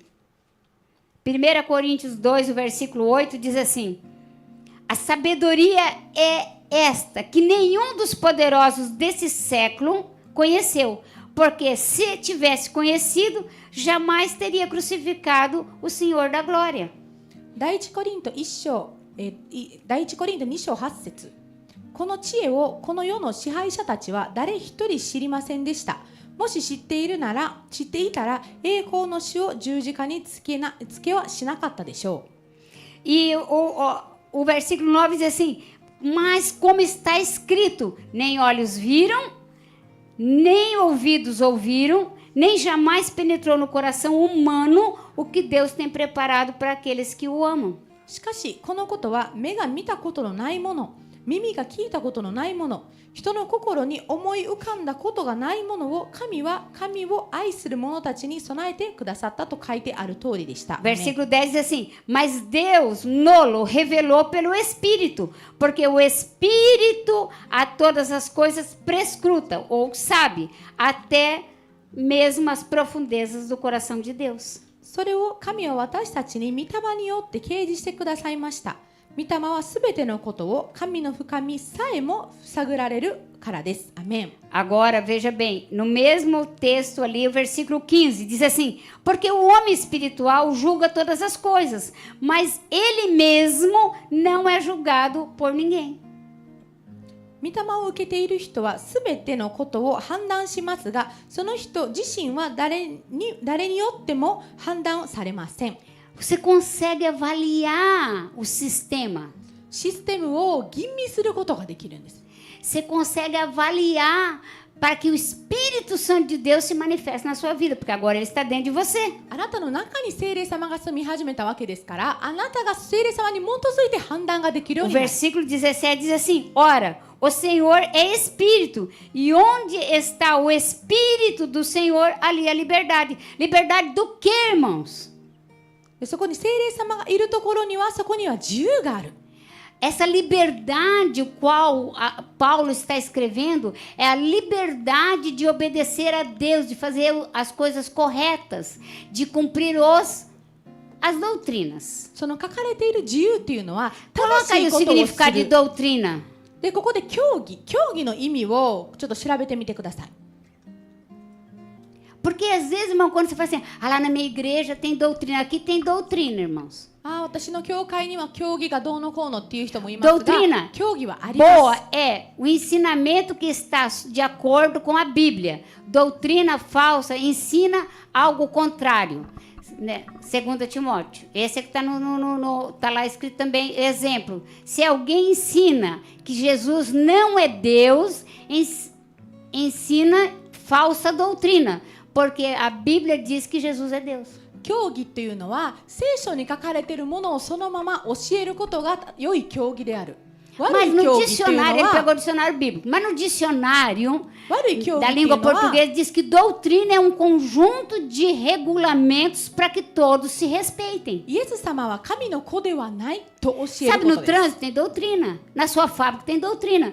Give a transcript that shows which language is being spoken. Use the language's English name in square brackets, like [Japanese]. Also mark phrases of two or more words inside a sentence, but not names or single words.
[Portuguese] 1 Coríntios 2, o versículo 8 diz assim: a sabedoria é esta, que nenhum dos poderosos desse século conheceu, porque se tivesse conhecido, jamais teria crucificado o Senhor da glória. [Japanese] 第一コリント2章8節、この知恵をこの世の支配者たちは誰一人知りませんでした。もし知っていたら栄光の死を十字架につけはしなかったでしょう。 [Portuguese] E o versículo 9 diz assim: mas como está escrito, nem olhos viram, nem ouvidos ouviram, nem jamais penetrou no coração humano o que Deus tem preparado para aqueles que o amam. [Japanese] しかしこのことは目が見たことのないもの、耳が聞いたことのないもの、人の心に思い浮かんだことがないものを神は神を愛する者たちに備えてくださったと書いてある通りでした。 [Portuguese] Versículo 10 diz assim: mas Deus nolo revelou pelo Espírito, porque o Espírito a todas as coisas prescruta, ou sabe, até mesmo as profundezas do coração de Deus. [Japanese] それを神は私たちに御霊によって掲示してくださいました。御霊はすべてのことを神の深みさえも探られるからです。アメン。 [Portuguese] Agora, veja bem, no mesmo texto ali, o versículo 15, diz assim: porque o homem espiritual julga todas as coisas, mas ele mesmo não é julgado por ninguém. [Japanese] 御霊を受けている人はすべてのことを判断しますが、その人自身は誰によっても判断されません。 [Portuguese] Você consegue avaliar o sistema. [Japanese] システムを吟味することができるんです。 [Portuguese] Você consegue avaliar para que o Espírito Santo de Deus se manifeste na sua vida, porque agora ele está dentro de você. [Japanese] あなたの中に聖霊様が住み始めたわけですから、あなたが聖霊様に基づいて判断ができるよう [Portuguese] O [Japanese] になる。 [Portuguese] versículo 17 diz assim: ora, o Senhor é Espírito, e onde está o Espírito do Senhor, ali a liberdade. Liberdade do quê, irmãos? [Japanese] でそこに聖霊様がいるところにはそこには自由がある。 [Portuguese] Essa liberdade, o qual Paulo está escrevendo, é a liberdade de obedecer a Deus, de fazer as coisas corretas, de cumprir as doutrinas. [Japanese] その書かれている自由っていうのは [Portuguese] Coloca [Japanese] 正し [Portuguese] aí [Japanese] い [Portuguese] o [Japanese] ことをす [Portuguese] significado de [Japanese] る。 [Portuguese] doutrina. [Japanese] でここで教義の意味をちょっと調べてみてください。 [Portuguese] Porque às vezes, irmão, quando você fala assim, lá na minha igreja tem doutrina, aqui tem doutrina, irmãos. [Japanese] 私の教会には教義がどうのこうのっていう人もいますが、 [Portuguese] Doutrina [Japanese] 教義はありま [Portuguese] boa [Japanese] す。 [Portuguese] é o ensinamento que está de acordo com a Bíblia. Doutrina falsa ensina algo contrário. Né? 2 Timóteo. Esse é que está tá lá escrito também, exemplo. Se alguém ensina que Jesus não é Deus, ensina falsa doutrina. Porque a Bíblia diz que Jesus é Deus. [Japanese] 教義っていうのは聖書に書かれているものをそのまま教えることが良い教義である。 [Portuguese] Mas no dicionário, ele pegou o dicionário bíblico, mas no dicionário da língua portuguesa diz que doutrina é um conjunto de regulamentos para que todos se respeitem. Sabe, no trânsito tem doutrina, na sua fábrica tem doutrina.